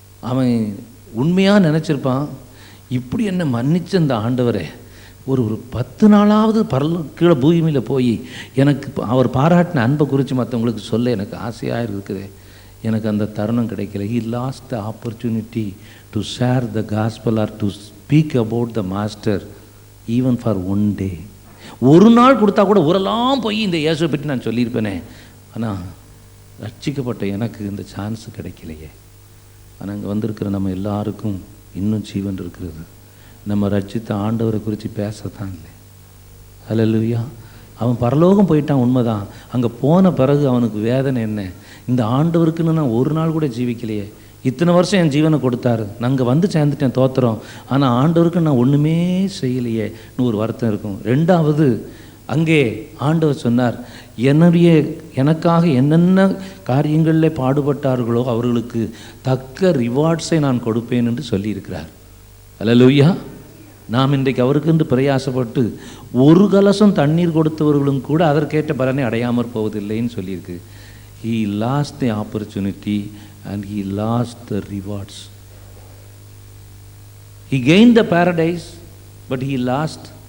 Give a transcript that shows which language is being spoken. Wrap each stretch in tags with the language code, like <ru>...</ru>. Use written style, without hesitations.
<ta>அவன் உண்மையாக நினச்சிருப்பான், இப்படி என்ன மன்னிச்ச அந்த ஆண்டவரை ஒரு 10 நாளாவது கீழே பூமியில் போய் எனக்கு அவர் பாராட்டின அன்பை குறித்து மற்றவங்களுக்கு சொல்ல எனக்கு ஆசையாக இருக்குது. எனக்கு அந்த தருணம் கிடைக்கல.</ta> <en>He lost the opportunity to share the gospel or to speak about the master even for one day.</en> <ta>ஒரு நாள் கொடுத்தா கூட ஊரெல்லாம் போய் இந்த இயேசுவை பற்றி நான் சொல்லியிருப்பேனே. ஆனால் ரட்சிக்கப்பட்ட எனக்கு இந்த சான்ஸு கிடைக்கலையே. ஆனால் அங்கே வந்திருக்கிற நம்ம எல்லாருக்கும் இன்னும் ஜீவன் இருக்கிறது. நம்ம ரட்சித்த ஆண்டவரை குறித்து பேசத்தான் இல்லை. ஹல்லேலூயா. அவன் பரலோகம் போயிட்டான், உண்மைதான். அங்கே போன பிறகு அவனுக்கு வேதனை என்ன, இந்த ஆண்டவருக்குன்னு நான் ஒரு நாள் கூட ஜீவிக்கலையே. இத்தனை வருஷம் என் ஜீவனை கொடுத்தாரு, நாங்கள் வந்து சேர்ந்துட்டேன், தோத்துறோம். ஆனால் ஆண்டவருக்கு நான் ஒன்றுமே செய்யலையே ஒரு வருத்தம் இருக்கும். ரெண்டாவது, அங்கே ஆண்டவர் சொன்னார், எனக்காக என்னென்ன காரியங்களில் பாடுபட்டார்களோ அவர்களுக்கு தக்க ரிவார்ட்ஸை நான் கொடுப்பேன் என்று சொல்லியிருக்கிறார். அல்லேலூயா. நாம் இன்றைக்கு அவருக்கென்று பிரயாசப்பட்டு ஒரு கலசம் தண்ணீர் கொடுத்தவர்களும் கூட அதற்கேற்ற பலனை அடையாமற் போவதில்லைன்னு சொல்லியிருக்கு.</ta> <en>He lost the opportunity and he lost the rewards. He gained the paradise, but he lost.</en>